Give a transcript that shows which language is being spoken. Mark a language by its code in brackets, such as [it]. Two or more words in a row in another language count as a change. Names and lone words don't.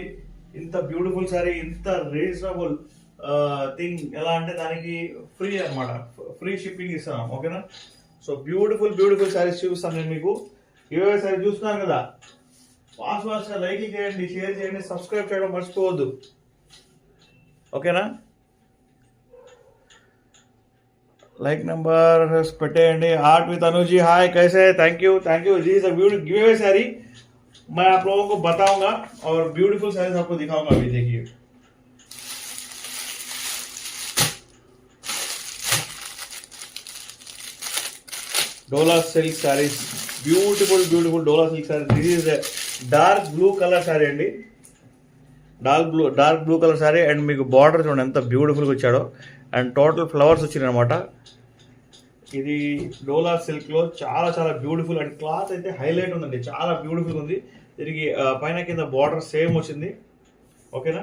[te] ఇంత బ్యూటిఫుల్ సారీ, ఇంత [en] reasonable thing [te] ఎలా అంటే దానికి ఫ్రీ అనమాట, [en] free shipping [te] ఇస్తున్నాం. ఓకేనా? [en] so beautiful sarees [te] చూపిస్తాను నేను మీకు. ఇవే సారీ చూస్తున్నాను కదా, ఫాస్ట్ గా లైక్ చేయండి, షేర్ చేయండి, సబ్స్క్రైబ్ చేయడం మర్చిపోవద్దు. ఓకేనా? [en] like number [te] పెట్టేయండి. [hi] आर्ट विद अनुजी हाय, कैसे है? [en] thank you. this is a beautiful giveaway saree. [hi] मैं आप लोगों को बताऊंगा और [en] beautiful sarees [hi] आपको दिखाऊंगा. अभी देखिए, डोला [en] silk sarees, beautiful Dola silk saree. this is dark blue colour saree अंडी, dark blue colour saree. [te] అండ్ మీకు బార్డర్ చూడండి ఎంత బ్యూటిఫుల్గా వచ్చాడో. అండ్ [en] total flowers [te] వచ్చినాయి అనమాట. ఇది డోలా సిల్క్లో చాలా బ్యూటిఫుల్. అండ్ క్లాత్ అయితే హైలైట్ ఉందండి, చాలా బ్యూటిఫుల్గా ఉంది. దీనికి పైన కింద బార్డర్ సేమ్ వచ్చింది. ఓకేనా?